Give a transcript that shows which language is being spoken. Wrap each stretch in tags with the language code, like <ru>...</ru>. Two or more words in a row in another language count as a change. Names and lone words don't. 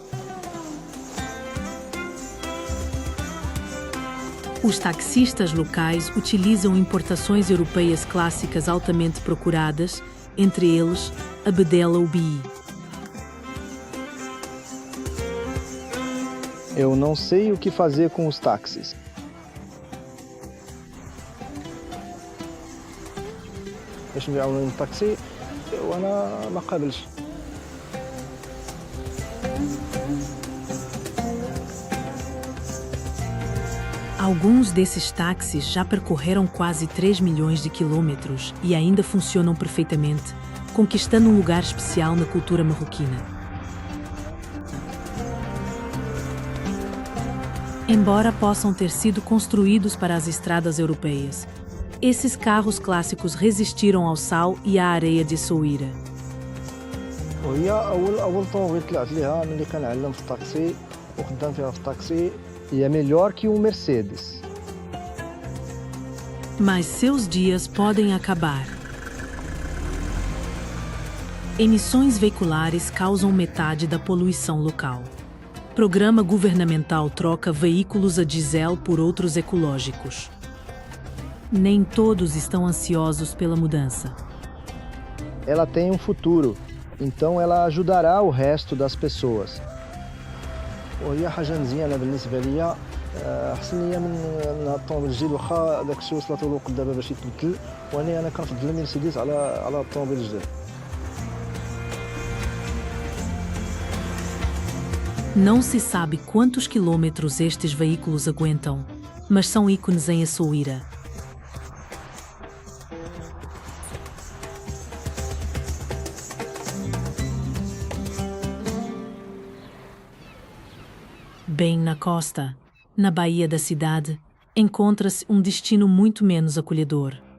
<pt>Os taxistas locais utilizam importações europeias clássicas altamente procuradas, entre eles a Bedel Oubi. Eu não sei o que fazer com os táxis.</pt> <ar>باش نبيعوا الطاكسي وانا ما قابلش.</ar> <pt>Alguns desses táxis já percorreram quase 3 milhões de quilômetros e ainda funcionam perfeitamente, conquistando um lugar especial na cultura marroquina. Embora possam ter sido construídos para as estradas europeias, esses carros clássicos resistiram ao sal e à areia de Essaouira.</pt> <ar>وهي اول طوموبيل طلعت ليها ملي كنعلم في الطاكسي وخدام فيها في الطاكسي هي</ar> <pt>melhor que um Mercedes. Mas seus dias podem acabar. Emissões veiculares causam metade da poluição local. Programa governamental troca veículos a diesel por outros ecológicos. Nem todos estão ansiosos pela mudança. Ela tem um futuro, então ela ajudará o resto das pessoas.</pt> <ar>وهي حاجه مزيانه بالنسبه ليا احسن ليا من الطوموبيل الجديد واخا داك الشيء وصلت له الوقت دابا باش يتبدل وانا كنفضل المرسيدس على الطوموبيل الجديد.</ar> <pt>Não se sabe quantos quilômetros estes veículos aguentam, mas são ícones em Essaouira. Bem na costa, na baía da cidade, encontra-se um destino muito menos acolhedor.</pt>